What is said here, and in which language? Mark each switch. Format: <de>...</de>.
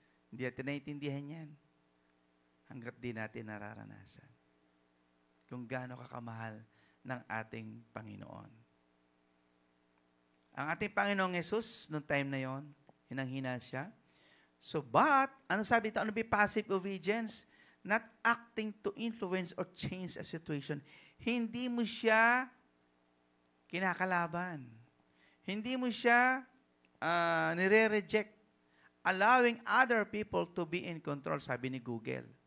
<tl>Hindi natin naiintindihan yan hanggat di natin nararanasan kung gaano kakamahal ng ating Panginoon. Ang ating Panginoong Jesus, noong time na yon, hinang-hina siya. So, but, ano sabi ito? Ano ba passive obedience?</tl> <en>Not acting to influence or change a situation.</en> <tl>Hindi mo siya kinakalaban. Hindi mo siya nire-reject.</tl> <en>Allowing other people to be in control,</en> <tl>sabi ni</tl> <en>Google.</en>